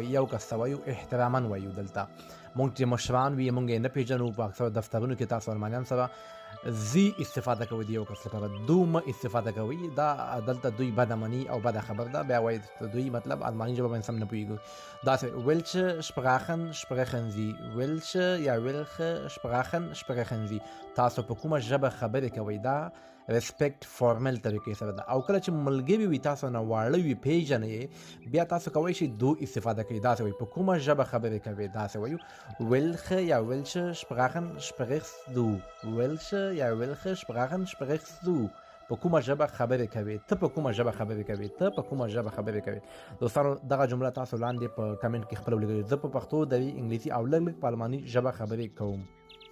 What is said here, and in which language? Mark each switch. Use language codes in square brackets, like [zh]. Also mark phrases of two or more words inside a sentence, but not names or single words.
[ps] یو کس ته وایو احتراما وایو دلته موږ چې مشران وي موږ یې نه پېژنو په اکثرو دفترونو کې تاسو المانیان سره زی استفاده کوي د یو کس لپاره دو مه استفاده کوي دا دلته دوی بده مني او بده خبر ده بیا وایي دوی مطلب الماني ژبه باندې سم نه پوهېږو داسې [de] welche sprachen sprechen sie welche [ps] یا [de] welche sprachen sprechen sie [ps] تاسو په کومه ژبه خبرې کوئ دا [en] respect formal [ps] طریقې سره ده او کله چې ملګري وي تاسو نه واړه وي پیژنئ بیا تاسو کولی شئ دو استفاده کوئ داسې وایي په کومه ژبه خبرې کوئ داسې وایو welche یا [de] welche sprachen sprichst du welche [ps] یا [de] welche sprachen sprichst du [ps] په کومه ژبه خبرې کوي ته په کومه ژبه خبرې کوي ته په کومه ژبه خبرې کوي دوستانو دغه جمله تاسو لاندې په کمنټ کې خپله ولیکئ زه په پښتو دري انګلیسي او لږ لږ په الماني ژبه خبرې کوم